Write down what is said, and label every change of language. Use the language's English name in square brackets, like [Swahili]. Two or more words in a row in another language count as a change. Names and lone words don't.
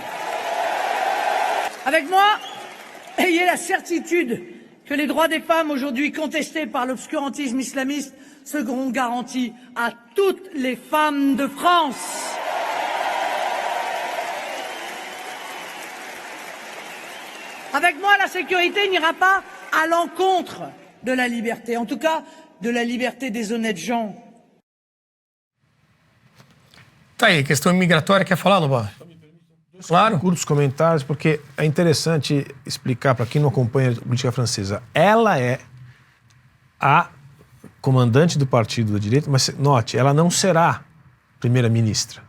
[Portuguese] Avec moi, ayez la certitude que les droits des femmes aujourd'hui contestés par l'obscurantisme islamiste seront garantis à toutes les femmes de France. Avec moi, la sécurité n'ira pas à l'encontre de la liberté, en tout cas de la liberté des honnêtes gens. [French] Tá aí, questão migratória, quer falar, Lobão? Claro. Curtos comentários, porque é interessante explicar para quem não acompanha a política francesa. Ela é a comandante do partido da direita, mas note, ela não será primeira-ministra.